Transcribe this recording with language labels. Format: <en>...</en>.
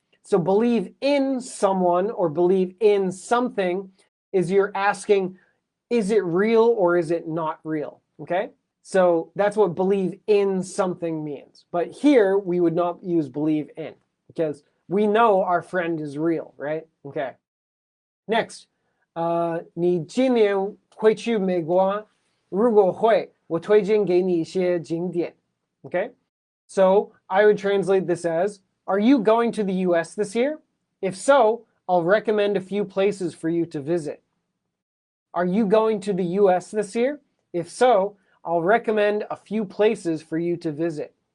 <en>So believe in someone or believe in something is you're asking, is it real or is it not real? Okay? So that's what believe in something means. But here we would not use believe in because we know our friend is real, right? Okay. Next,</en> <zh>你今年会去美国？如果会，我推荐给你一些景点。</zh> <en>Okay? So I would translate this as, are you going to the US this year? If so, I'll recommend a few places for you to visit. Are you going to the US this year? If so, I'll recommend a few places for you to visit.</en>